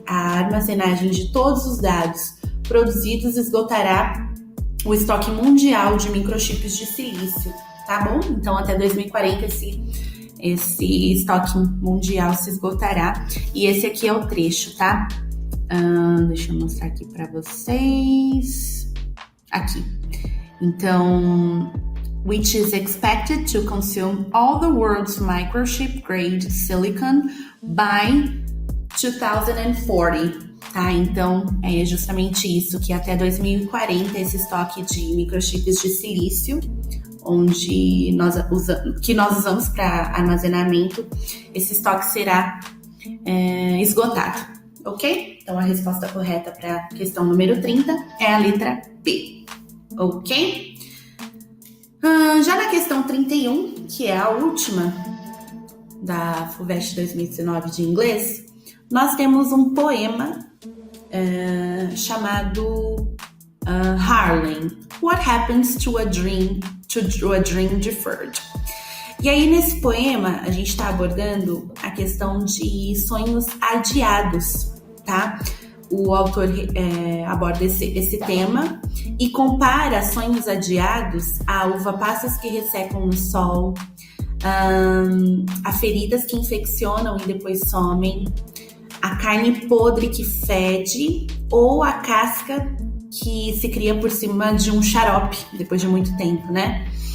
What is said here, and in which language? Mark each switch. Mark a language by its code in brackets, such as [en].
[pt] A armazenagem de todos os dados produzidos esgotará o estoque mundial de microchips de silício, tá bom? Então, até 2040 esse estoque mundial se esgotará. E esse aqui é o trecho, tá? Deixa eu mostrar aqui para vocês. Aqui. Então, [en] which is expected to consume all the world's microchip grade silicon by 2040. [pt] Tá? Então, é justamente isso, que até 2040 esse estoque de microchips de silício, que nós usamos para armazenamento, esse estoque será esgotado. Ok? Então, a resposta correta para a questão número 30 é a letra B. Ok? Já na questão 31, que é a última da FUVEST 2019 de inglês, nós temos um poema chamado Harlem. [en] What happens to a dream deferred? [pt] E aí, nesse poema, a gente está abordando a questão de sonhos adiados, tá? O autor aborda esse tema e compara sonhos adiados a uva passas que ressecam no sol, a feridas que infeccionam e depois somem, a carne podre que fede ou a casca que se cria por cima de um xarope depois de muito tempo, né?